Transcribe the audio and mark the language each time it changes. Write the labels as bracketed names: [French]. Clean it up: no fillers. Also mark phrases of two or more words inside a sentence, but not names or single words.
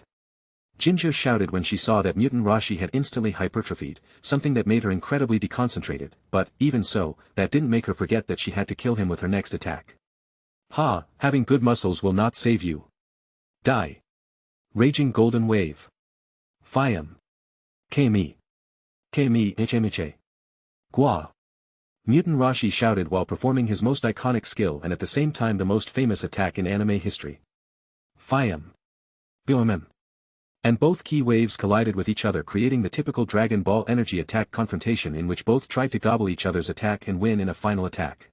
[English] Ginger shouted when she saw that Mutant Rashi had instantly hypertrophied, something that made her incredibly deconcentrated, but, even so, that didn't make her forget that she had to kill him with her next attack. Ha, having good muscles will not save you. Die. Raging Golden Wave. Fiam. Kami. Kami Ichemiche. Gua. Mutant Rashi shouted while performing his most iconic skill and at the same time the most famous attack in anime history. Fiam. Biomem. And both key waves collided with each other creating the typical Dragon Ball energy attack confrontation in which both tried to gobble each other's attack and win in a final attack.